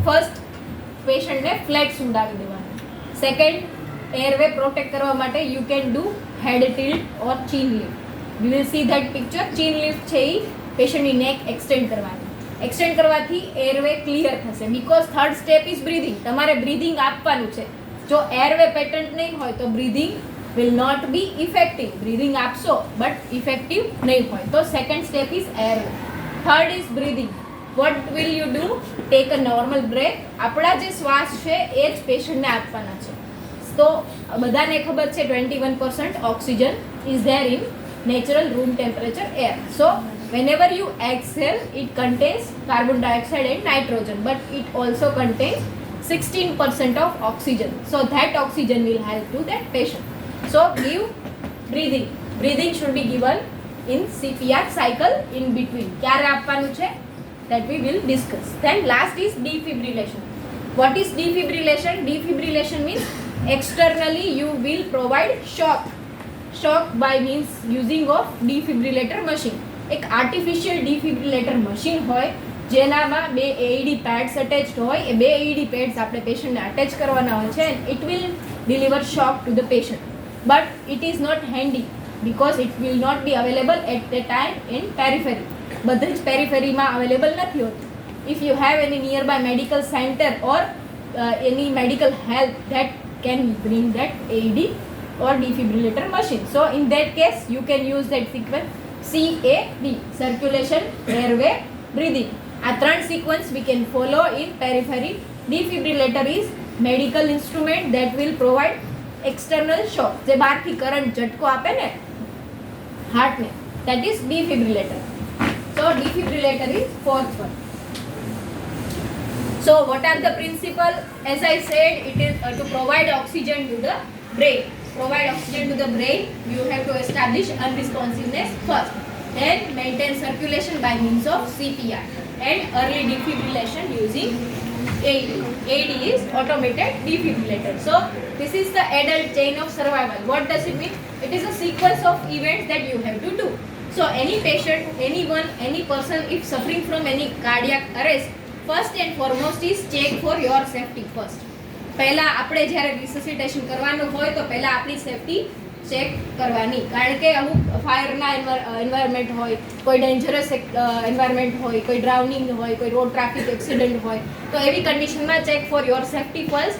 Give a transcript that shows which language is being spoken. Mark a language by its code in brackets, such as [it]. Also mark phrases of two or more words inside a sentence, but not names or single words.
[gu] તો ફર્સ્ટ પેશન્ટને ફ્લેટ સુવડાવી દેવાનું. સેકન્ડ, એરવે પ્રોટેક્ટ કરવા માટે [en] you can do head tilt or chin lift. you will see that picture. chin lift [gu] છે એ પેશન્ટની [en] neck extend [gu] કરવાની. એક્સટેન્ડ કરવાથી [en] airway clear [gu] થશે, [en] because third step is breathing. [gu] તમારે બ્રીધિંગ આપવાનું છે. જો [en] airway patent [gu] નહીં હોય તો બ્રીધિંગ [en] will not be effective. [gu] Breathing આપશો બટ ઇફેક્ટિવ નહીં હોય. તો [en] second step is airway. third is breathing. What will you do? Take a normal breath. [gu] આપણા જે શ્વાસ છે એ જ પેશન્ટને આપવાના છે. તો બધાને ખબર છે [en] 21% oxygen is there in natural room temperature air. સો whenever you exhale, it contains carbon dioxide and nitrogen, but it also contains 16% of oxygen. So that oxygen will help to that patient. So give breathing. Breathing should be given in CPR cycle in between. [gu] ક્યારે આપવાનું છે [en] that we will discuss. Then last is defibrillation. What is defibrillation? Defibrillation means externally you will provide shock. Shock by means using of defibrillator machine. [gu] એક [en] artificial defibrillator machine [gu] હોય જેનામાં બે [en] AED pads attached [gu] હોય. એ બે [en] AED pads [gu] આપણે પેશન્ટને અટેચ કરવાના હોય છે [en] and it will deliver shock to the patient. But it is not handy because it will not be available at the time in periphery. [gu] બધી જ પેરીફેરીમાં અવેલેબલ નથી હોતું. [en] if you have any near by medical center or any medical help that can bring that AED or defibrillator machine. So in that case you can use that sequence CAB, circulation, airway, breathing. [gu] આ ત્રણ [en] sequence we can follow in periphery. Defibrillator is medical instrument that will provide external shock. [gu] જે બહારથી કરંટ ઝટકો આપે ને હાર્ટને, [en] that is defibrillator. So defibrillator is fourth one. So what are the principle? As I said, it is to provide oxygen to the brain. Provide oxygen to the brain, you have to establish unresponsiveness first. Then maintain circulation by means of CPR and early defibrillation using AED. AED is automated defibrillator. So this is the adult chain of survival. What does it mean? It is a sequence of events that you have to do. So any patient, anyone, any person if suffering from any cardiac arrest, first and foremost is check for your safety first. [gu] પહેલા આપણે જ્યારે રિસસિટેશન કરવાનું હોય તો પહેલા આપણી સેફટી ચેક કરવાની. કારણ કે અમુક ફાયરના એન્વાયરમેન્ટ હોય, કોઈ [en] dangerous environment [gu] હોય, કોઈ ડ્રાઉનિંગ હોય, કોઈ [en] road traffic accident [gu] હોય, તો એવી કન્ડિશનમાં [en] check for your safety first.